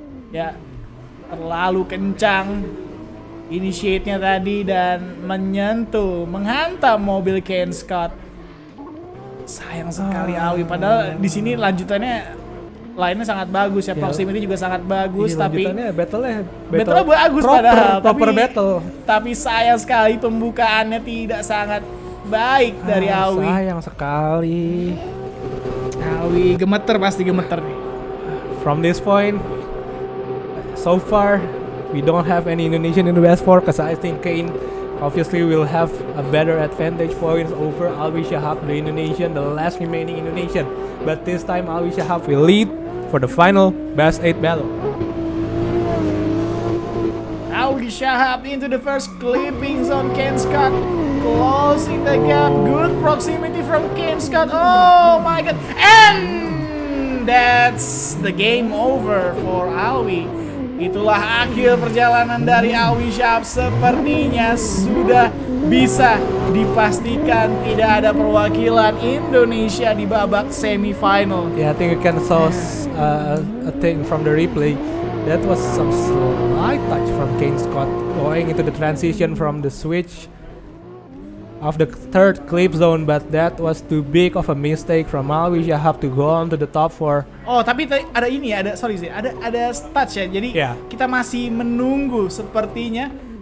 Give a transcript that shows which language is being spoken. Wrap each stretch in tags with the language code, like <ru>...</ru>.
<id>Ya, terlalu kencang initiate-nya tadi dan menghantam mobil Kane Scott. Sayang sekali Alwi, padahal di sini lanjutannya Line-nya sangat bagus ya, proximity juga sangat bagus, tapi battle-nya bagus</id> <en>proper battle.</en> <id>Tapi sayang sekali pembukaannya tidak sangat baik dari Awi. Sayang sekali. Awi pasti gemeter nih.</id> <en>From this point, so far we don't have any Indonesian in the best four, because I think Kane obviously will have a better advantage points over Alwi Shahab, the Indonesian, the last remaining Indonesian. But this time Alwi Shahab will lead for the final best 8 battle. Alwi Shahab into the first clipping zone. Kane Scott closing the gap. Good proximity from Kane Scott. Oh my god. And that's the game over for Alwi.</en> <id>Itulah akhir perjalanan dari Alwi Shahab. Sepertinya sudah bisa dipastikan tidak ada perwakilan Indonesia di babak semifinal.</id> <en>Yeah, I think you can saw a thing from the replay. That was some slight touch from Kane Scott going into the transition from the switch of the third clip zone, but that was too big of a mistake from Alwi Shahab to go on to the top 4.</en> <id>Oh, tapi ada ini ya, ada touch ya. Jadi kita masih menunggu sepertinya.</id>